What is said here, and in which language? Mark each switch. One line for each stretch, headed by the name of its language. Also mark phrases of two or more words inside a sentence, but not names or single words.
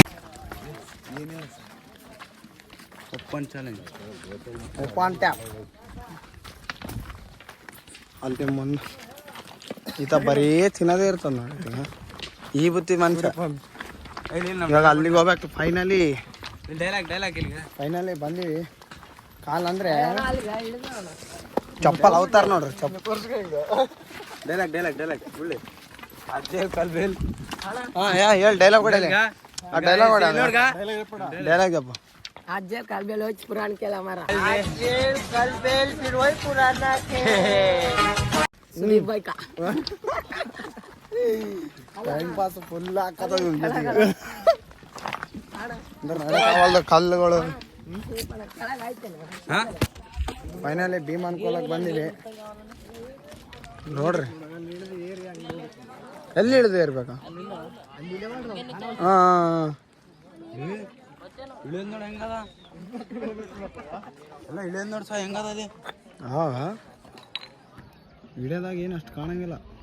Kannada: ಓಪನ್ ಟ್ಯಾಪ್ ಅಲ್ಲಿ ಮುಂದೆ ಈತ ಬರೀ ತಿನ್ನೋದೇ ಇರ್ತದ ನೋಡಿ ಈ ಬುತ್ತಿ ಮನುಷ್ಯ ಇವಾಗ ಅಲ್ಲಿಗೆ ಹೋಗ್ಬೇಕು ಫೈನಲಿ ಫೈನಲಿ ಬಂದೀವಿ. ಕಾಲ್ ಅಂದ್ರೆ ಚಪ್ಪಲ್ ಅವತಾರ ನೋಡ್ರಿ. ಹೇಳಿ ಡೈಲಾಗ್ ಹೊಡೆಯಲ್ಲ. ಡೈಲಾಗ್ ಡೈಲಾಗ್ ಅಪ್ಪ.
Marathi: आज काल बेल होच पुराण केला
Hindi: हमारा सुदीप भाई का
English: time pass
Kannada: ಫುಲ್ ಹಾಕದ ಕಲ್ಲುಗಳು. ಫೈನಲಿ ಭೀಮ್ ಅನ್ಕೊಳಕ್ ಬಂದಿವಿ ನೋಡ್ರಿ. ಎಲ್ಲಿ ಇಳಿದು ಇರ್ಬೇಕಾ? ಹಾ ವಿಡಿಯೋದಾಗ ಏನು ಅಷ್ಟು ಕಾಣಂಗಿಲ್ಲ.